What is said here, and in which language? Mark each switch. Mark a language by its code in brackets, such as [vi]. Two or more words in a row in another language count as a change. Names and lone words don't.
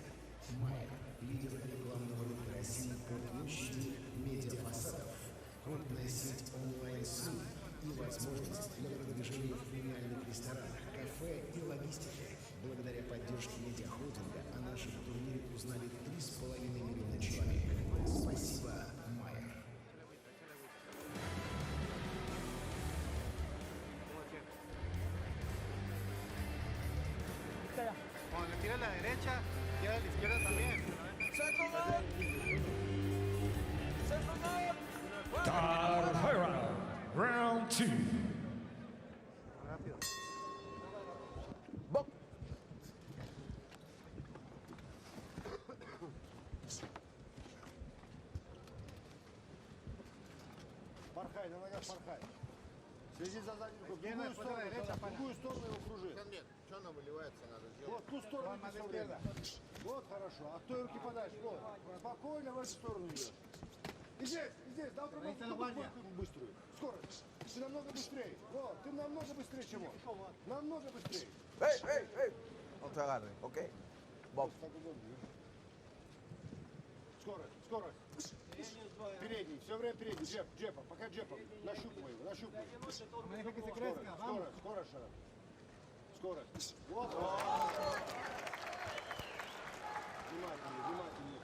[ru] «Майя» — лидер рекламного рынка России по площади медиафасадов, крупная сеть онлайн-СМИ и возможность для продвижения в премиальных ресторанах, кафе и логистике. Благодаря поддержке медиахолдинга о нашем турнире узнали 3,5 миллиона человек. Спасибо, Майя. [es] Cuando le tira a la derecha, tira a la izquierda también. [en] Third round, round 2. [es] Rápido. [ru] Порхай, на ногах порхай. Следи за задним кругом. В другую сторону его кружи. Нет, что нам выливается, надо сделать. Вот, ту сторону иди все время. Вот, хорошо. А той руки подальше. Вот. Спокойно в эту сторону идешь. И здесь. Дал промаху быструю. Скорость. Ты намного быстрее. Вот, ты намного быстрее, чем он. Намного быстрее. Эй! [es] No te agarres, ¿ok? Bob. [ru] Скорость. Передний, все время передний. Джепом, пока джепом. Нащупывай его. Скорость, Шарап. Скорость. Вот. Внимательнее.